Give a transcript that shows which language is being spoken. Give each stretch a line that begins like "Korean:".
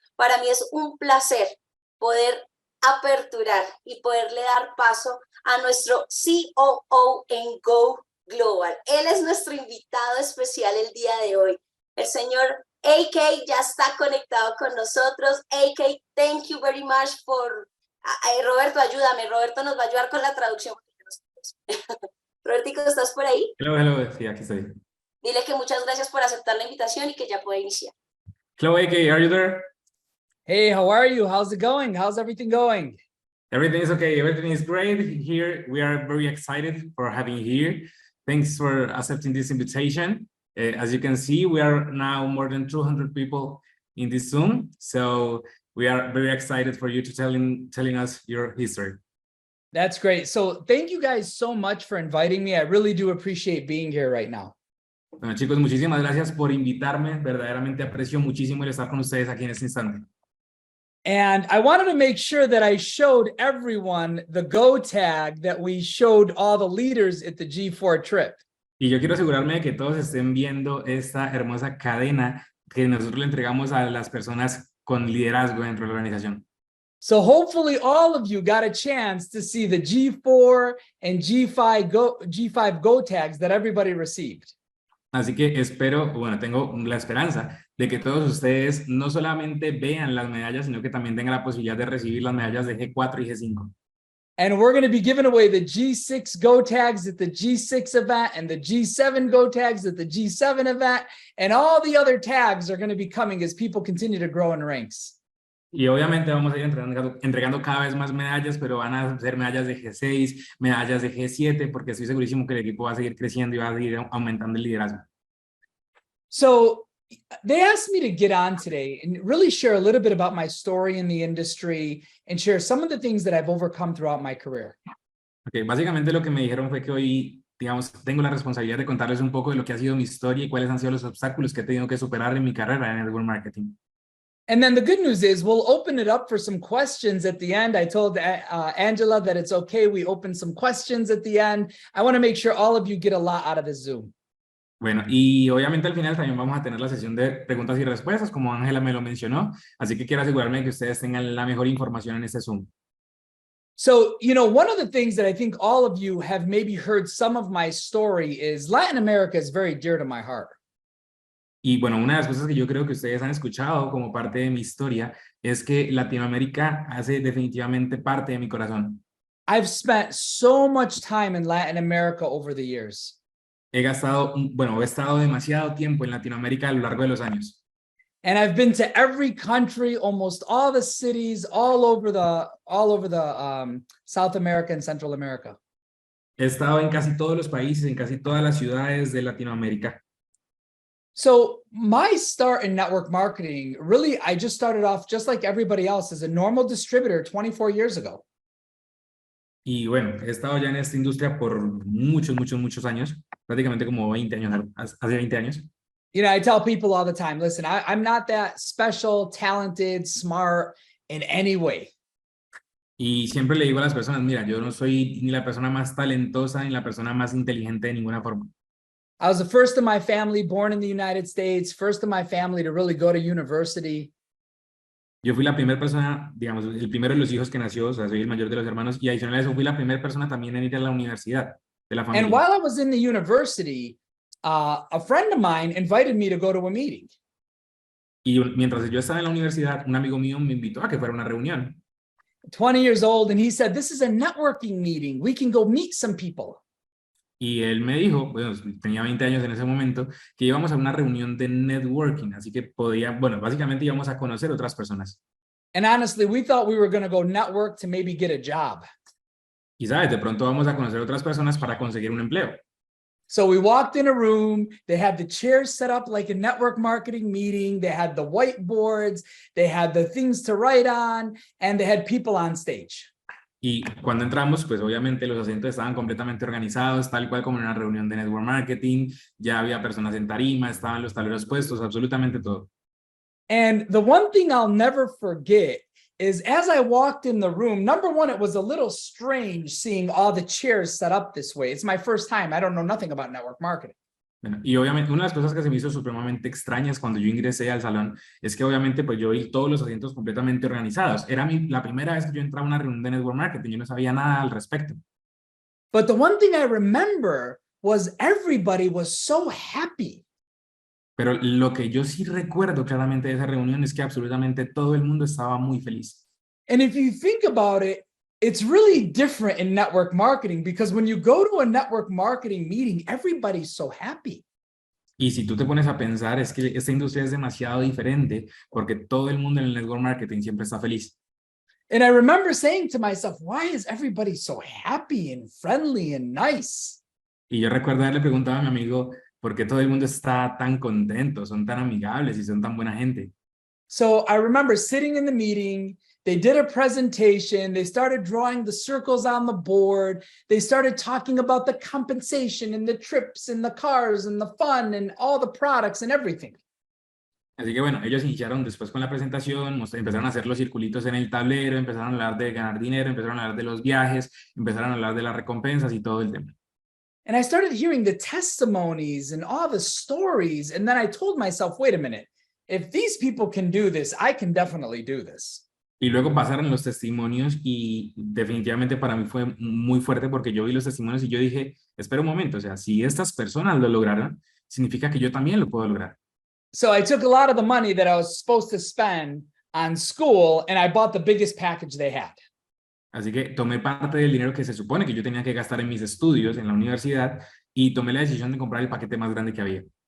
Spanish: Para mí es un placer poder aperturar y poderle dar paso a nuestro COO en Go Global. Él es nuestro invitado especial el día de hoy. El señor AK ya está conectado con nosotros.
English: AK, thank you very much for...
Spanish: Roberto, ayúdame. Roberto nos va a ayudar con la traducción. Robertico, ¿estás por ahí? Hello, sí, aquí estoy. Dile que muchas gracias por aceptar la invitación y que ya puede iniciar.
English: Hello, AK, are you there? Hey, how are you? How's it going? How's everything going? Everything is okay. Everything is great here. We are very excited for having you here. Thanks for accepting this invitation. As you can see, we are now more than 200 people in this Zoom. So we are very excited for you to telling us your history. That's great. So thank you guys so much for inviting me. I really do appreciate being here right now.
Spanish: Bueno, chicos, muchísimas gracias por invitarme. Verdaderamente aprecio muchísimo el estar con ustedes aquí en este instante.
English: And I wanted to make sure that I showed everyone the Go tag that we showed all the leaders at the G4 trip.
Spanish: Y yo quiero asegurarme de que todos estén viendo esta hermosa cadena que nosotros le entregamos a las personas con liderazgo dentro de la organización.
English: So hopefully all of you got a chance to see the G4 and G5 Go tags that everybody received. Así que espero, bueno, tengo la esperanza de que todos ustedes no solamente vean las medallas, sino que también tengan la posibilidad de recibir las medallas de G4 y G5. And we're going to be giving away the G6 Go tags at the G6 event and the G7 Go tags at the G7 event. And all the other tags are going to be coming as people continue to grow in ranks.
Spanish: Y obviamente vamos a ir entregando cada vez más medallas, pero van a ser medallas de G6, medallas de G7, porque estoy segurísimo que el equipo va a seguir creciendo y va a seguir aumentando el liderazgo.
English: So they asked me to get on today and really share a little bit about my story in the industry and share some of the things that I've overcome throughout my career.
Spanish: Okay, básicamente lo que me dijeron fue que hoy, digamos, tengo la responsabilidad de contarles un poco de lo que ha sido mi historia y cuáles han sido los obstáculos que he tenido que superar en mi carrera en network marketing.
English: And then the good news is we'll open it up for some questions at the end. I told Angela that it's okay. We open some questions at the end. I want to make sure all of you get a lot out of this Zoom.
Spanish: Bueno, y obviamente al final también vamos a tener la sesión de preguntas y respuestas, como Ángela me lo mencionó, así que quiero asegurarme de que ustedes tengan la mejor información en este Zoom.
English: So, you know, one of the things that I think all of you have maybe heard some of my story is Latin America is very dear to my heart.
Spanish: Y bueno, una de las cosas que yo creo que ustedes han escuchado como parte de mi historia es que Latinoamérica hace definitivamente parte de mi corazón.
English: I've spent so much time in Latin America over the years.
Spanish: He estado demasiado tiempo en Latinoamérica a lo largo de los años.
English: And I've been to every country, almost all the cities, all over the South America and Central America.
Spanish: He estado en casi todos los países, en casi todas las ciudades de Latinoamérica.
English: So my start in network marketing, really, I just started off just like everybody else as a normal distributor 24 years ago.
Spanish: Y bueno, he estado ya en esta industria por muchos años, prácticamente como 20 años, hace 20 años.
English: You know, I tell people all the time, listen, I'm not that special, talented, smart in any way.
Spanish: Y siempre le digo a las personas, mira, yo no soy ni la persona más talentosa ni la persona más inteligente de ninguna forma.
English: I was the first in my family born in the United States, first in my family to really go to university.
Spanish: Yo fui la primera persona, digamos, el primero de los hijos que nació, o sea, soy el mayor de los hermanos, y adicional a eso fui la primera persona también en ir a la universidad de la familia.
English: And while I was in the university, a friend of mine invited me to go to a meeting.
Spanish: Y mientras yo estaba en la universidad, un amigo mío me invitó a que fuera a una reunión.
English: 20 years old, and he said, this is a networking meeting. We can go meet some people.
Spanish: Y él me dijo, bueno, tenía 20 años en ese momento, que íbamos a una reunión de networking, así que podía, bueno, básicamente íbamos a conocer otras personas.
English: And honestly, we thought we were going to go network to maybe get a job.
Spanish: Y sabes, de pronto vamos a conocer otras personas para conseguir un empleo.
English: So we walked in a room, they had the chairs set up like a network marketing meeting, they had the whiteboards, they had the things to write on, and they had people on stage.
Spanish: Y cuando entramos, pues obviamente los asientos estaban completamente organizados, tal cual como en una reunión de network marketing, ya había personas en tarima, estaban los tableros puestos, absolutamente todo.
English: And the one thing I'll never forget is as I walked in the room, number one, it was a little strange seeing all the chairs set up this way. It's my first time. I don't know nothing about network marketing.
Spanish: Bueno, y obviamente una de las cosas que se me hizo supremamente extrañas cuando yo ingresé al salón es que obviamente pues yo vi todos los asientos completamente organizados. Era la primera vez que yo entraba a una reunión de network marketing, yo no sabía nada al respecto.
English: But the one thing I remember was everybody was so happy.
Spanish: Pero lo que yo sí recuerdo claramente de esa reunión es que absolutamente todo el mundo estaba muy feliz.
English: And if you think about it, it's really different in network marketing because when you go to a network marketing meeting, everybody's so happy.
Spanish: Y si tú te pones a pensar, es que esta industria es demasiado diferente porque todo el mundo en el network marketing siempre está feliz.
English: And I remember saying to myself, why is everybody so happy and friendly and nice?
Spanish: Y yo recuerdo haberle preguntado a mi amigo por qué todo el mundo está tan contento, son tan amigables y son tan buena gente.
English: So I remember sitting in the meeting, they did a presentation, they started drawing the circles on the board, they started talking about the compensation and the trips and the cars and the fun and all the products and everything.
Spanish: Así que bueno, ellos iniciaron después con la presentación, empezaron a hacer los circulitos en el tablero, empezaron a hablar de ganar dinero, empezaron a hablar de los viajes, empezaron a hablar de las recompensas y todo el tema.
English: And I started hearing the testimonies and all the stories. And then I told myself, wait a minute, if these people can do this, I can definitely do this.
Spanish: Y luego pasaron los testimonios y definitivamente para mí fue muy fuerte porque yo vi los testimonios y yo dije, espera un momento, o sea, si estas personas lo lograron, significa que yo también lo puedo lograr.
English: So I took a lot of the money that I was supposed to spend on school and I bought the biggest package they had.
Spanish: Así que tomé parte del dinero que se supone que yo tenía que gastar en mis estudios en la universidad y tomé la decisión de comprar el paquete más grande que había.